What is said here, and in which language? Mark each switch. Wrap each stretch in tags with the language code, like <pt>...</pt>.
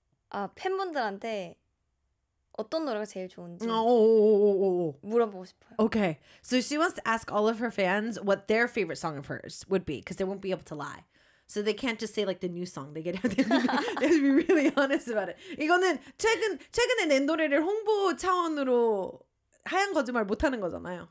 <ko>아 팬분들한테 어떤 노래가 제일 좋은지 물어보고 싶어요.</ko> <en>Okay. So she wants to ask all of her fans what their favorite song of hers would be because they won't be able to lie. So they can't just say like the new song. They get out there. They have to be really honest about it.</en> <ko>이거는 최근에 낸 노래를 홍보 차원으로 하얀 거짓말 못 하는 거잖아요.</ko>